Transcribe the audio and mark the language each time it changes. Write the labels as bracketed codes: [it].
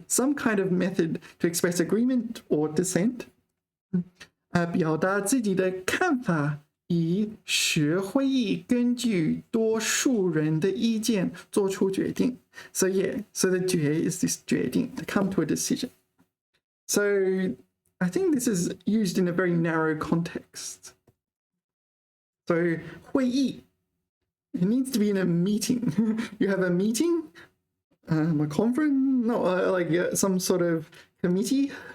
[en] Some kind of method to express agreement or dissent. [zh] 表达自己的看法，以使会议根据多数人的意见做出决定。 [en] So the 决 is this 决定 to come to a decision. So I think this is used in a very narrow context. So 会议, it needs to be in a meeting. You have a meeting, a conference, like some sort of committee.